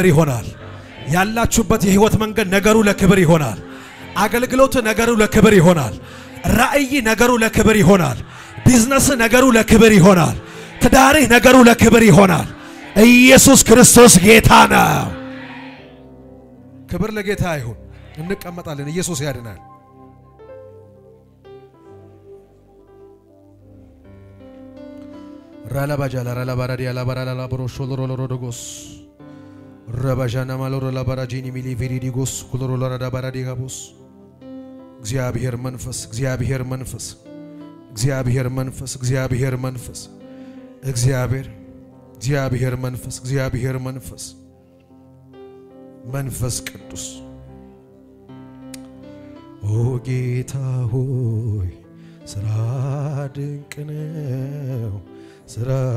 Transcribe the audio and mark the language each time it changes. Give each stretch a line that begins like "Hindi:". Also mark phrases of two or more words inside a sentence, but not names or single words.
Amharic: ይሆናል ያላችሁበት የህይወት መንገድ ነገሩ ለክብር ይሆናል አገልግሎት ነገሩ ለክብር ይሆናል ራእይ ነገሩ ለክብር ይሆናል ቢዝነስ ነገሩ ለክብር ይሆናል ትዳርህ ነገሩ ለክብር ይሆናል ኢየሱስ ክርስቶስ ጌታ ነው ክብር ለጌታ ይሁን እንቀመጣለን ኢየሱስ ያድናል Ralabaja la baradia la barala la brosholo rodogos Rabajana maloro la barajini mili viridigos kuloro la baradigabos እግዚአብሔር መንፈስ እግዚአብሔር መንፈስ እግዚአብሔር መንፈስ እግዚአብሔር መንፈስ እግዚአብሔር መንፈስ እግዚአብሔር መንፈስ መንፈስ ቅዱስ ኦ ጌታ ሆይ ስራ ድንቅ ነው ስራ